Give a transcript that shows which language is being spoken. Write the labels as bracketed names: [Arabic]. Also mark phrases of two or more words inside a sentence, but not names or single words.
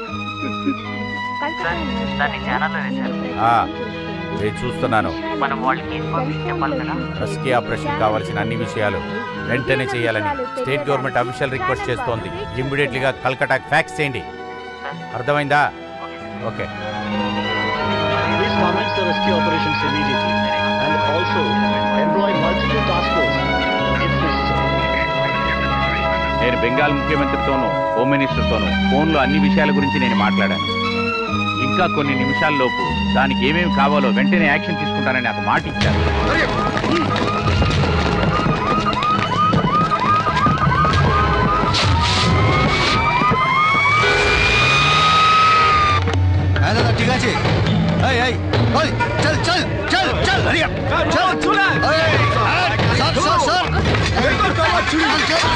[Telugu] నేను చూస్తున్నాను. మనం వాళ్ళకి ఇన్ఫర్మేషన్ చెప్పాలి కదా. [English] rescue operation [Telugu] కావాల్సిన అన్ని విషయాలు వెంటనే చేయాలని [English] state government official request [Telugu] చేస్తోంది. ఇమ్మీడియట్లీగా కల్కటాకి ఫ్యాక్స్ చేయండి. అర్థమైందా? ఓకే. [English] Please commence the rescue operations immediately and also employ multiple task force if necessary. [Telugu] నేను బెంగాల్ ముఖ్యమంత్రితోనూ [English] home minister [Telugu] ఫోన్లో అన్ని విషయాల గురించి నేను మాట్లాడాను. ఇంకా కొన్ని నిమిషాల్లోపు దానికి ఏమేమి కావాలో వెంటనే యాక్షన్ తీసుకుంటానని నాకు మాట ఇచ్చారు. [Bangla] ঠিক আছে, এই এই ওই চল চল চল চল হরিয়া চল চুলা এই সর সর সর এই তো কত চুরি চল